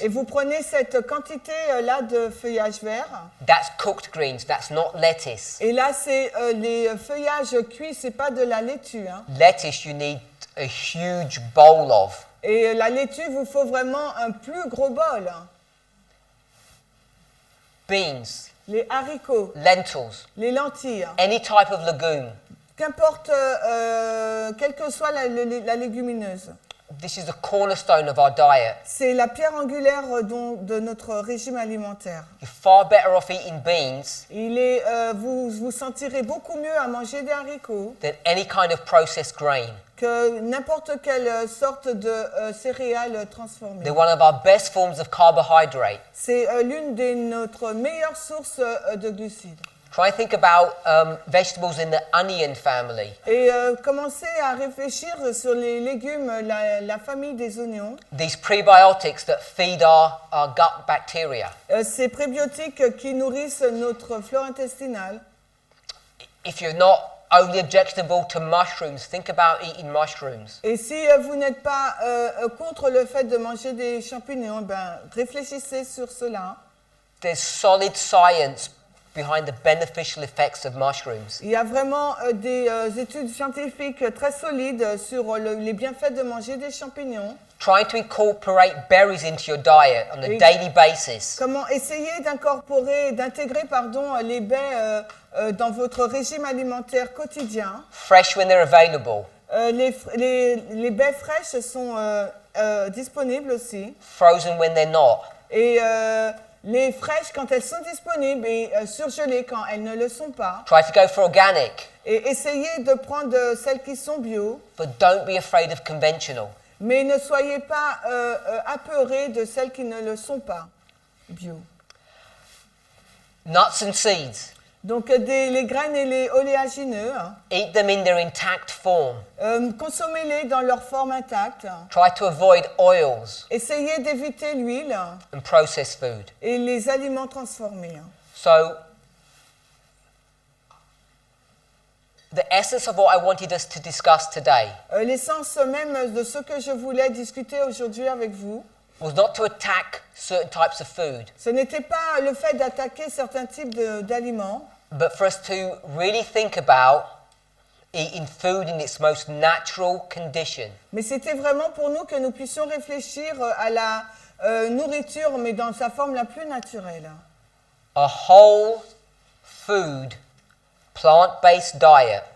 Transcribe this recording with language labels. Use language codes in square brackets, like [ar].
[fr] et vous prenez cette quantité-là de feuillage vert. [en] That's cooked greens, that's not lettuce. [fr] Et là, c'est les feuillages cuits, c'est pas de la laitue. [en] Lettuce you need a huge bowl of. [fr] Et la laitue, vous faut vraiment un plus gros bol. [en] Beans, [fr] Les haricots, [en] lentils, [fr] les lentilles, [en] any type of legume. [fr] qu'importe, quelle que soit la légumineuse. [en] This is the cornerstone of our diet. [fr] C'est la pierre angulaire de notre régime alimentaire. [en] You're far better off eating beans [fr] Vous vous sentirez beaucoup mieux à manger des haricots [en] than any kind of processed grain. [fr] que n'importe quelle sorte de céréales transformées. [en] They're one of our best forms of carbohydrate. [fr] C'est l'une de notre meilleures sources de glucides. [en] Try and think about vegetables in the onion family. [fr] Et commencez à réfléchir sur les légumes, la famille des oignons. [en] These prebiotics that feed our gut bacteria. [fr] Ces prébiotiques qui nourrissent notre flore intestinale. [en] If you're not only objectionable to mushrooms, think about eating mushrooms. [fr] Et si vous n'êtes pas contre le fait de manger des champignons, ben, réfléchissez sur cela. [en] There's solid science behind the beneficial effects of mushrooms. [fr] Il y a vraiment des études scientifiques très solides sur les bienfaits de manger des champignons. [en] Trying to incorporate berries into your diet on a daily basis. [fr] Comment essayer d'intégrer les baies dans votre régime alimentaire quotidien. [en] Fresh when they're available. [fr] Les baies fraîches sont disponibles aussi. [en] Frozen when they're not. [fr] Et les fraîches quand elles sont disponibles et surgelées quand elles ne le sont pas. [en] Try to go for organic. [fr] Et essayez de prendre celles qui sont bio. [en] But don't be afraid of conventional. [fr] Mais ne soyez pas apeurés de celles qui ne le sont pas bio. [en] Nuts and seeds. [fr] Donc les graines et les oléagineux, [en] eat them in their intact form. [fr] Consommez-les dans leur forme intacte. [en] Try to avoid oils [fr] Essayez d'éviter l'huile [en] and processed food. [fr] et les aliments transformés. [en] So, the essence of what I wanted us to discuss today [fr] L'essence même de ce que je voulais discuter aujourd'hui avec vous, [en] was not to attack certain types of food, [fr] ce n'était pas le fait d'attaquer certains types d'aliments, [en] but for us to really think about eating food in its most natural condition. [fr] mais c'était vraiment pour nous que nous puissions réfléchir à la nourriture, mais dans sa forme la plus naturelle. [en] A whole food, plant-based diet